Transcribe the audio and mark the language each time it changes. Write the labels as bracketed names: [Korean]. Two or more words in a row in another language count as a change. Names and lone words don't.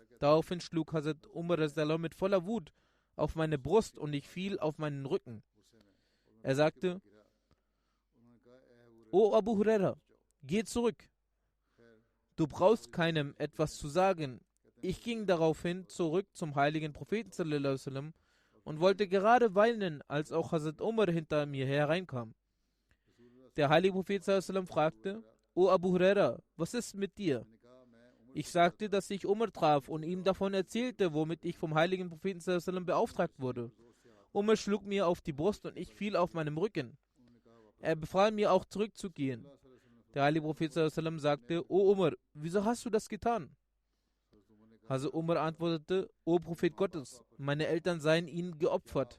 [German] Daraufhin schlug Hazrat Umar mit voller Wut auf meine Brust, und ich fiel auf meinen Rücken. Er sagte: O Abu Huraira, geh zurück. Du brauchst keinem etwas zu sagen. Ich ging daraufhin zurück zum heiligen Propheten [Arabic] صلى الله عليه وسلم [German] und wollte gerade weinen, als auch Hazrat Umar hinter mir hereinkam. Der heilige Prophet [Arabic] صلى الله عليه وسلم [German] fragte: O Abu Huraira, was ist mit dir? Ich sagte, dass ich Umar traf und ihm davon erzählte, womit ich vom heiligen Propheten [Arabic] صلى الله عليه وسلم [German] beauftragt wurde. Umar schlug mir auf die Brust und ich fiel auf meinem Rücken. Er befahl mir auch zurückzugehen. Der heilige Prophet ﷺ sagte: O Umar, wieso hast du das getan? Hazrat Umar antwortete: O Prophet Gottes, meine Eltern seien ihnen geopfert.